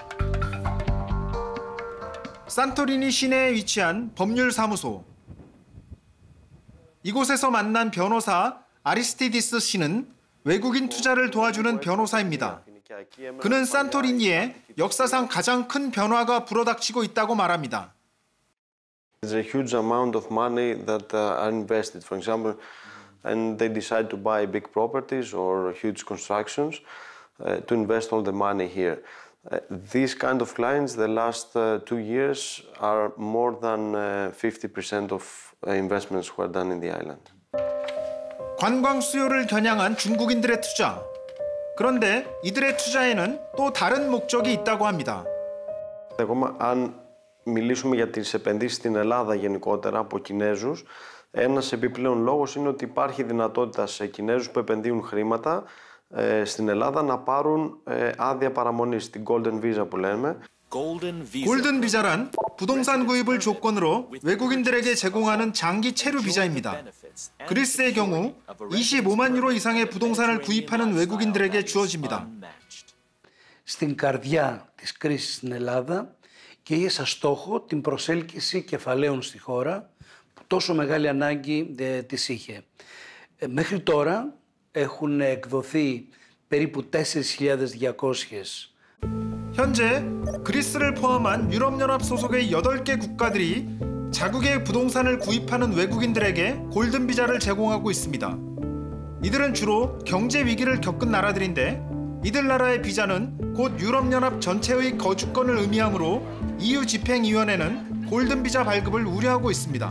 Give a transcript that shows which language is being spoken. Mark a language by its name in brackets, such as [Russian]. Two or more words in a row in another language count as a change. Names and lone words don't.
[Korean] 산토리니 시내에 위치한 법률사무소. 이곳에서 만난 변호사 아리스티디스 씨는 외국인 투자를 도와주는 변호사입니다. 그는 산토리니에 역사상 가장 큰 변화가 불어닥치고 있다고 말합니다. [English] There's a huge amount of money that are invested, for example, and they decide to buy big properties or huge constructions to invest all the money here. These kind of clients, the last 2 years, are more than 50% of investments were done in the island. [Korean] 관광 수요를 겨냥한 중국인들의 투자. 그런데 이들의 투자에는 또 다른 목적이 있다고 합니다. [Greek] Αν μιλήσουμε για τις επενδύσεις στην Ελλάδα γενικότερα από Κινέζους, ένας επιπλέον λόγος είναι ότι υπάρχει δυνατότητα σε Κινέζους που επενδύουν χρήματα στην Ελλάδα να πάρουν άδεια παραμονής, την [English] Golden Visa [Greek] που λέμε. [Korean] 골든 비자란 부동산 구입을 조건으로 외국인들에게 제공하는 장기 체류 비자입니다. 그리스의 경우 25만 유로 이상의 부동산을 구입하는 외국인들에게 주어집니다. [Greek] Στην καρδιά της κρίσης στην Ελλάδα και είχε σαν στόχο την προσέλκυση κεφαλαίων στη χώρα που τόσο μεγάλη ανάγκη της είχε. Μέχρι τώρα έχουν εκδοθεί περίπου 4.200. [Korean] 현재 그리스를 포함한 유럽연합 소속의 8개 국가들이 자국의 부동산을 구입하는 외국인들에게 골든 비자를 제공하고 있습니다. 이들은 주로 경제 위기를 겪은 나라들인데 이들 나라의 비자는 곧 유럽연합 전체의 거주권을 의미하므로 EU 집행위원회는 골든 비자 발급을 우려하고 있습니다.